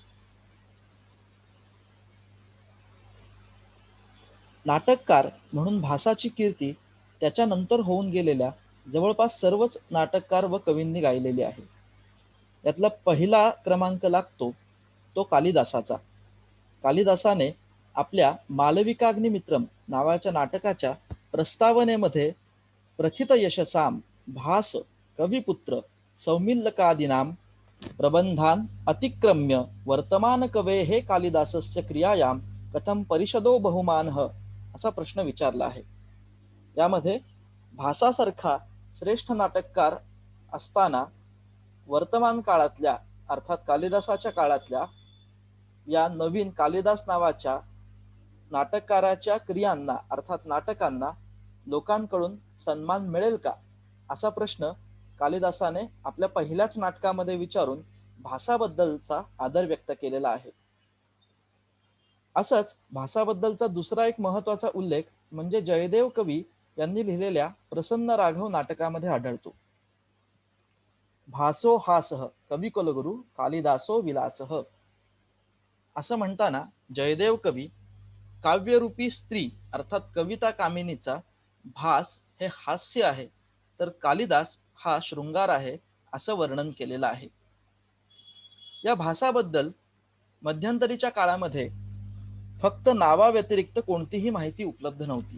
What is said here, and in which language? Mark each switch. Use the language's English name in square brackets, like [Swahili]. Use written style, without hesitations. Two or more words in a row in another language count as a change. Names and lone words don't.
[Marathi] नाटककार म्हणून भासाची कीर्ती त्याच्यानंतर होऊन गेलेल्या जवळपास सर्वच नाटककार व कवींनी गायलेली आहे. यातला पहिला क्रमांक लागतो तो कालिदासाचा. कालिदासाने आपल्या मालविकाग्निमित्रम नावाच्या नाटकाच्या प्रस्तावनेमध्ये [Sanskrit] प्रथित यशसाम भास कविपुत्र सौमिल्लकादीनां प्रबंधान अतिक्रम्य वर्तमान कवेः कालिदासस्य क्रियायां कथम परिषदो बहुमानः [Marathi] असा प्रश्न विचारला आहे. यामध्ये भासासारखा श्रेष्ठ नाटककार असताना वर्तमान काळातल्या अर्थात कालिदासाच्या काळातल्या या नवीन कालिदास नावाच्या नाटककाराच्या क्रियांना अर्थात नाटकांना लोकांकडून सन्मान मिळेल का असा प्रश्न कालिदासाने आपल्या पहिल्याच नाटकामध्ये विचारून भासाबद्दलचा आदर व्यक्त केलेला आहे. असंच भासाबद्दलचा दुसरा एक महत्वाचा उल्लेख म्हणजे जयदेव कवी यांनी लिहिलेल्या प्रसन्न राघव नाटकामध्ये आढळतो. [Sanskrit] भासो हासः कविकुलगुरु कालिदासो विलासः [Marathi] असं म्हणताना जयदेव कवी काव्यरूपी स्त्री अर्थात कविता कामिनीचा भास हे हास्य आहे तर कालिदास हा शृंगार आहे असं वर्णन केलेलं आहे. या भासाबद्दल मध्यंतरीच्या काळामध्ये फक्त नावाव्यतिरिक्त कोणतीही माहिती उपलब्ध नव्हती.